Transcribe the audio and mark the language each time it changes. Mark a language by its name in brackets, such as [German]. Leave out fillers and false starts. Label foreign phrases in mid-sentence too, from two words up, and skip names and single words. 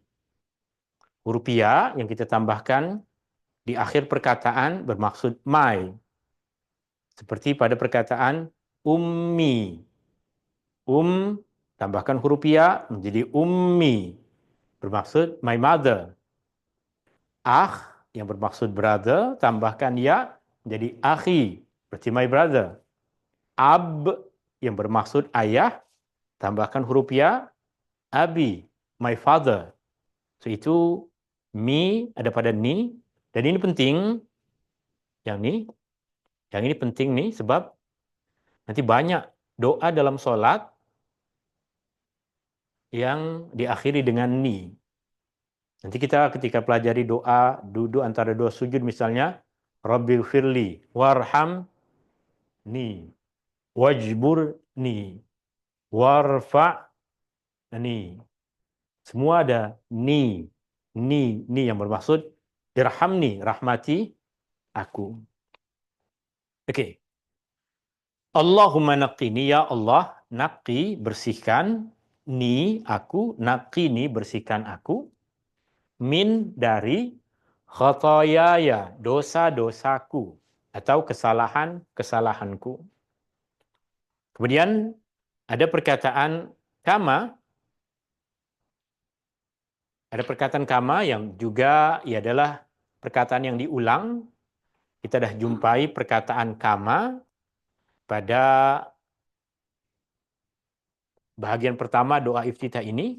[Malay] Huruf ya yang kita tambahkan di akhir perkataan bermaksud my. Seperti pada perkataan ummi. Tambahkan huruf ya menjadi ummi. Bermaksud [English] my mother. [Malay] Yang bermaksud brother, tambahkan ya menjadi akhi. Berarti [English] my brother. [Malay] Yang bermaksud ayah, tambahkan huruf ya, abi, [English] my father. [Malay] So itu me ada pada ni, dan ini penting, yang ini penting nih sebab nanti banyak doa dalam sholat yang diakhiri dengan ni. Nanti kita ketika pelajari doa, duduk antara dua sujud misalnya, [Arabic] رب اغفر لي وارحمني واجبرني وارفعني. [Malay] Semua ada ni. Ni yang bermaksud irhamni, rahmati aku. Oke. [Arabic] اللهم نقني يا الله نق, [Malay] bersihkan, ni, aku, naqini, bersihkan aku, min, dari, khotoyaya, dosa-dosaku, atau kesalahan-kesalahanku. Kemudian ada perkataan kama, yang juga adalah perkataan yang diulang. Kita dah jumpai perkataan kama pada bahagian pertama doa iftitah ini.